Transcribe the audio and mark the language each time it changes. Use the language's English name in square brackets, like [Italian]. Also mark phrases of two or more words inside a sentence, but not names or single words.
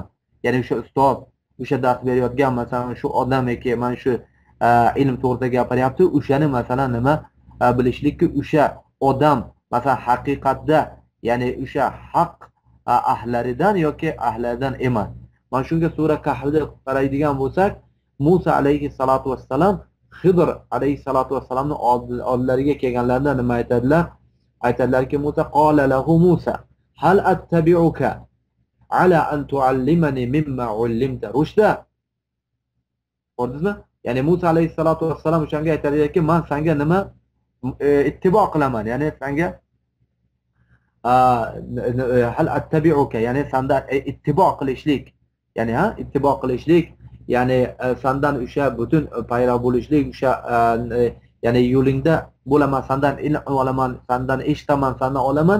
[Uzbek] Ya'ni o'sha ustoz, o'sha dars berayotgan masalan shu odam eki, mana shu ilm to'g'risida gapiryapti, o'shani masalan nima bilishlikki, o'sha odam masalan haqiqatda, ya'ni o'sha haq ahlaridan yoki ahlaridan emas. Mana shunga sura Kahfda qaraydigan bo'lsak, Musa [Arabic] عليه الصلاة والسلام [Uzbek] Xidr alayhi salatu vassalamning oldilariga kelganlarida nima aytadilar? [Arabic] Aytadilarki, موسى قال له موسى هل أتبعك على أن تعلمن مما علمت رشدا. [Uzbek] Ko'rdingizmi? Ya'ni Musa [Arabic] عليه الصلاة والسلام [Uzbek] o'shanga aytadilarki, men senga nima ittibo qilaman, ya'ni senga [Arabic] هل أتبعك, [Uzbek] ya'ni sendan ittibo qilishlik, ya'ni ittibo qilishlik, ya'ni sendan o'sha butun payro bo'lishlik, o'sha ya'ni yo'lingda bo'laman, sendan ilm olaman, sendan eshitaman, sendan olaman.